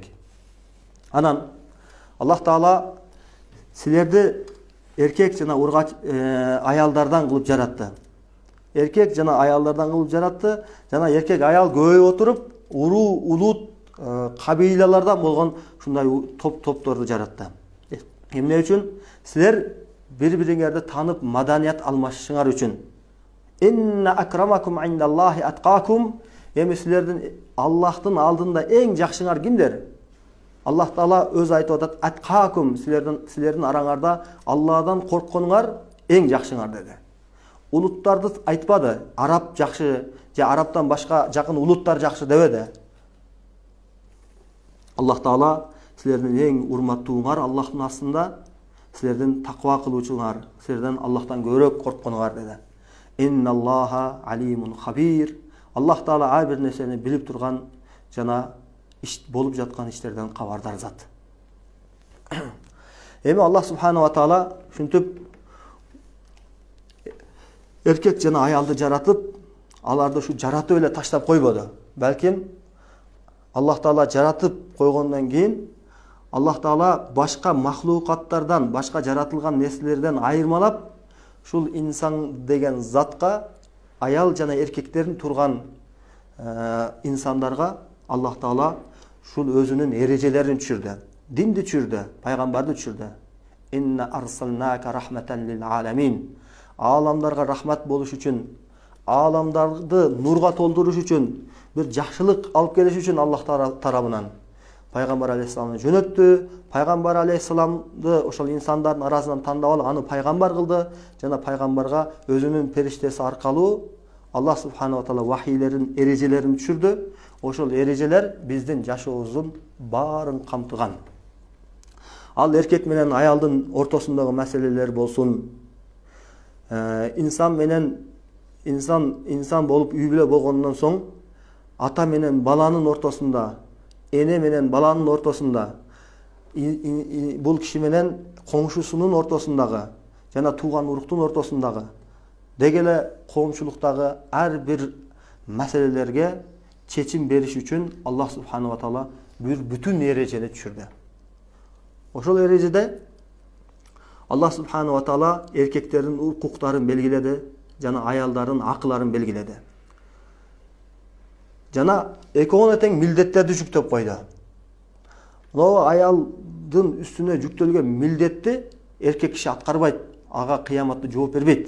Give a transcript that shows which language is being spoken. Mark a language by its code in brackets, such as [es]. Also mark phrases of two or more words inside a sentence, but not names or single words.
[ky] Анан Аллах Таала силерди эркек жана ургач аялдардан кылып жаратты. Эркек жана аялдардан кылып жаратты, жана эркек аял көбөйүп отуруп, уруу, улут, кабилалардан болгон ушундай топторду жаратты. Эмне үчүн? Силер бири-бириңерди танып, маданият алмашышыңар үчүн. [ar] إن أكرمكم عند الله أتقاكم. [ky] Эми силердин Аллахтын алдында эң жакшыңар кимдер? Аллах Таала өз айтып атат: аткакум, силердин араңарда Алладан коркконуңар эң жакшыңар деди. Улуттарды айтпады. Араб жакшы, же арабтан башка жакын улуттар жакшы дебеди. Аллах Таала силердин эң урматтууңар Аллахтын астында силердин таква кылуучуңар, силерден Аллахтан көбүрөөк коркконуңар деди. [ar] إن الله عليم خبير. [ky] Аллах Таала ар бир нерсени билип турган жана болуп жаткан иштерден кабардар зат. Эми Аллах [ar] سبحانه وتعالى [ky] ушинтип эркек жана аялды жаратып, аларды ушу жаратып эле таштап койбоду. Балким Аллах Таала жаратып койгондон кийин Аллах Таала башка махлукаттардан, башка жаратылган нерселерден айырмалап, ушул инсан деген затка, аял жана эркектердин турган инсандарга Аллах Таала ушул өзүнүн эрежелерин түшүрдү. Динди түшүрдү, пайгамбарды түшүрдү. [ar] إنا أرسلناك رحمة للعالمين. [ky] Аламдарга рахмат болуш үчүн, аламдарды нурга толтуруш үчүн, бир жакшылык алып келиш үчүн Аллах тарабынан пайгамбар алейхисаламды жөнөттү. Пайгамбар алейхисаламды ошол инсандардын арасынан тандап алып, аны пайгамбар кылды жана пайгамбарга өзүнүн периштеси аркылуу Аллах [ar] سبحانه وتعالى [ky] вахийлерин, эрежелерин түшүрдү. Ошол эрежелер биздин жашообуздун баарын камтыган. Ал эркек менен аялдын ортосундагы маселелер болсун, инсан болуп үй бүлө болгондон соң ата менен баланын ортосунда, эне менен баланын ортосунда, бул киши менен коңшусунун ортосундагы жана тууган уруктун ортосундагы деги эле коомчулуктагы ар бир маселелерге чечим бериш үчүн Аллах [ar] سبحانه وتعالى [ky] бир бүтүн эрежени түшүрдү. Ошол эрежеде Аллах [ar] سبحانه وتعالى [ky] эркектердин укуктарын белгиледи жана аялдардын акыларын белгиледи. Жана экөөңө тең милдеттерди жүктөп койду. Мына аялдын үстүнө жүктөлгөн милдетти эркек киши аткарбайт, ага кыяматта жооп бербейт.